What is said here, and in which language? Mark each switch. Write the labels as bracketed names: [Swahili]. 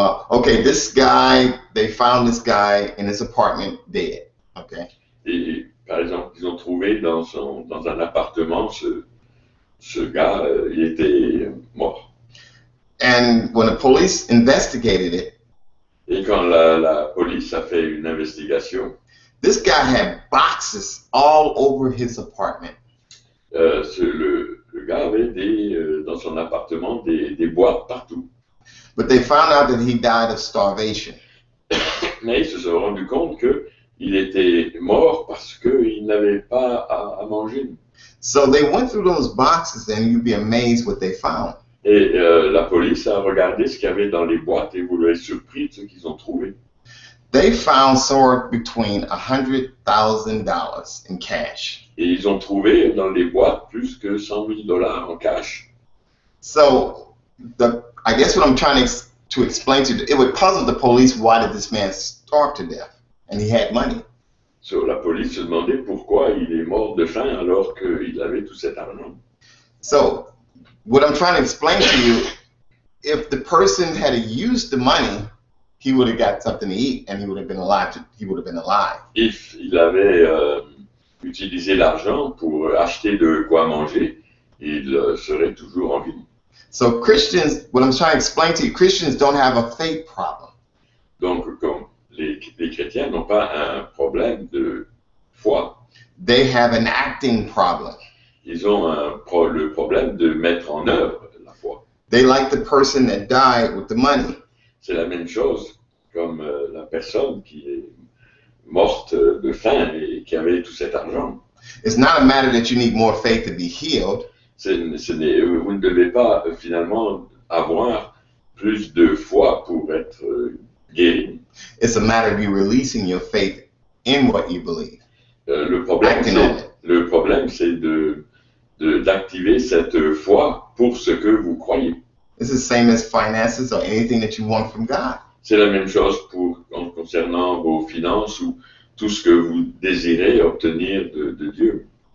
[English] Okay, they found this guy in his apartment dead. Okay. [French] Et par exemple, ils ont trouvé dans un appartement ce gars, il était mort. [English] And when the police investigated it, [French] et quand la police a fait une investigation, [English] this guy had boxes all over his apartment. [French] Le gars avait dans son appartement des boîtes partout. [English] But they found out that he died of starvation. [French] Mais ils se sont rendus compte qu'il était mort parce qu'il n'avait pas à manger. [English] So they went through those boxes and you'd be amazed what they found. [French] Et la police a regardé ce qu'il y avait dans les boîtes et vous l'avez surpris de ce qu'ils ont trouvé. [English] They found somewhere between $100,000 in cash. [French] Et ils ont trouvé dans les boîtes plus que $100,000 en cash. [English] So I guess what I'm trying to explain to you, it would puzzle the police why did this man starve to death and he had money. [French] So la police se demandait pourquoi il est mort de faim alors qu'il avait tout cet argent. [English] So what I'm trying to explain to you, if the person had used the money, he would have got something to eat and he would have been alive. [French] If il avait utilisé l'argent pour acheter de quoi manger, il serait toujours en vie. [English] So Christians, what I'm trying to explain to you, Christians don't have a faith problem. [French] Donc, comme les chrétiens n'ont pas un problème de foi. [English] They have an acting problem. [French] Ils ont le problème de mettre en œuvre la foi. [English] They like the person that died with the money. [French] C'est la même chose comme la personne qui est morte de faim et qui avait tout cet argent. [English] It's not a matter that you need more faith to be healed. [French] Vous ne devez pas finalement avoir plus de foi pour être guéri. [English] It's a matter of you releasing your faith in what you believe. [French] Le problème, c'est d'activer cette foi pour ce que vous croyez. [English] It's the same as finances or anything that you want from God. [French] C'est la même chose concernant vos finances ou tout ce que vous désirez obtenir de Dieu.